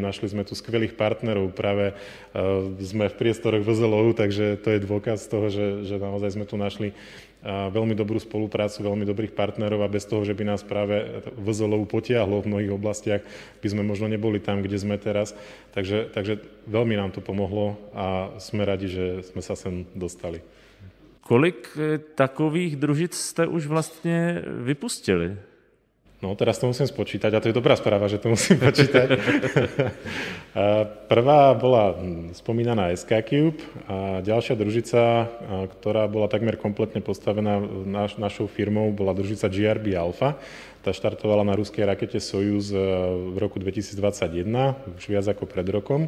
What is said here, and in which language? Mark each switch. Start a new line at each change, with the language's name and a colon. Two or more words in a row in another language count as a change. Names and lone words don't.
Slovak: Našli sme tu skvelých partnerov, práve sme v priestoroch VZLO, takže to je dôkaz toho, že naozaj sme tu našli veľmi dobrú spoluprácu, veľmi dobrých partnerov a bez toho, že by nás práve VZLO potiahlo v mnohých oblastiach, by sme možno neboli tam, kde sme teraz. Takže veľmi nám to pomohlo a sme radi, že sme sa sem dostali.
Czech: Kolik takových družic jste už vlastně vypustili?
Slovak: No, teraz to musím spočítať a to je dobrá správa, že to musím počítať. Prvá bola spomínaná SK Cube a ďalšia družica, ktorá bola takmer kompletne postavená našou firmou, bola družica GRB Alpha. Tá štartovala na ruskej rakete Sojuz v roku 2021, už viac ako pred rokom.